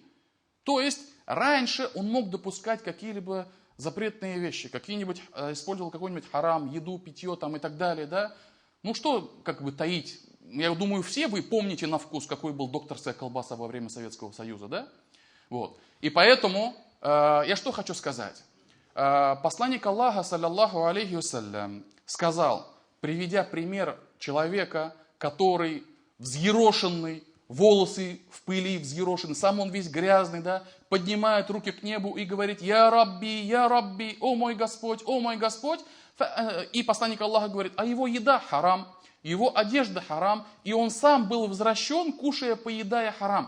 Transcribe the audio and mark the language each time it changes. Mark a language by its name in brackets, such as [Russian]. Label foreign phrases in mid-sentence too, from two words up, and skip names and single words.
[Russian] То есть раньше он мог допускать какие-либо запретные вещи, использовал какой-нибудь харам, еду, питье там, и так далее. Да? Ну что как бы таить, я думаю, все вы помните на вкус, какой был докторская колбаса во время Советского Союза, да? Вот. И поэтому я что хочу сказать. Посланник Аллаха, [Arabic] صلى الله عليه وسلم, [Russian] сказал, приведя пример человека, который взъерошенный, волосы в пыли взъерошены, сам он весь грязный, да, поднимает руки к небу и говорит: [Arabic] يا ربي, [Russian] о мой Господь, о мой Господь. И посланник Аллаха говорит: а его еда харам, его одежда харам, и он сам был возвращен, кушая, поедая харам.